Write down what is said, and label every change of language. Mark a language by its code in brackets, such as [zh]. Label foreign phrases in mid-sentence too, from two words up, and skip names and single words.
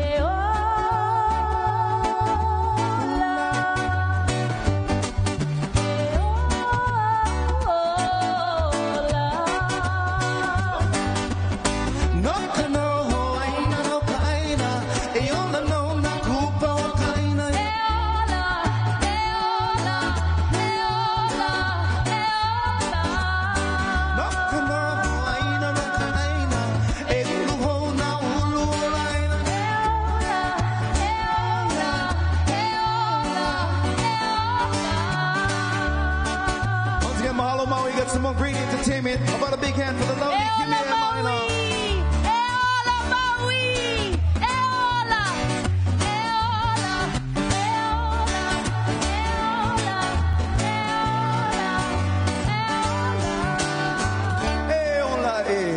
[haw] No ka no Hawaiina no ka aina, e ona no na kupa o ka aina. No ka no Hawaiina no ka aina, e ulu hona ulu o Lahaina. [en] Once again, mahalo Maui. We got some more great entertainment. How about a big hand for the lovely Kimi and Maina? [haw] E ola e.